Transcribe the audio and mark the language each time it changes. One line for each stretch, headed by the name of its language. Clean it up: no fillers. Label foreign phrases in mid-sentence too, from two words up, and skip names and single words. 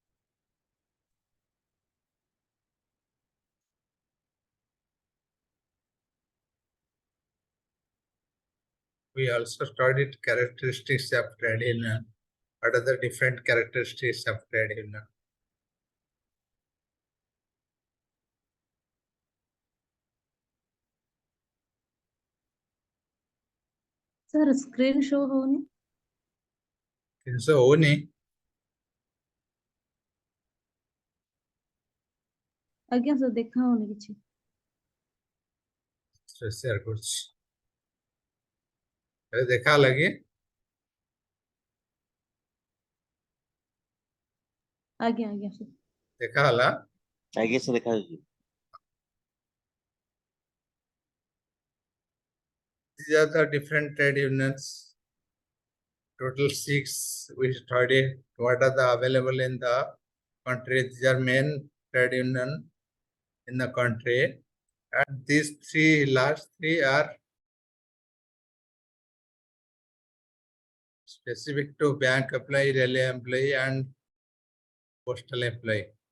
English: We also studied characteristics of trade union. What are the different characteristics of trade union?
Odia: सर
English: screen show
Odia: होनी ଜିନିଷ ହଉନି ଆଜ୍ଞା सर ଦେଖା ହଉନି କିଛି ସେୟାର କରୁଛି ଏବେ ଦେଖା ହେଲା କି ଆଜ୍ଞା ଆଜ୍ଞା सर ଦେଖା ହେଲା ଆଜ୍ଞା ସାର୍ ଦେଖାଯାଉଛି।
English: these are the different trade unions. Total 6 we studied. What are the available in the country? These are main trade union in the country, and these last three are specific to bank employee, railway employee, and postal employee.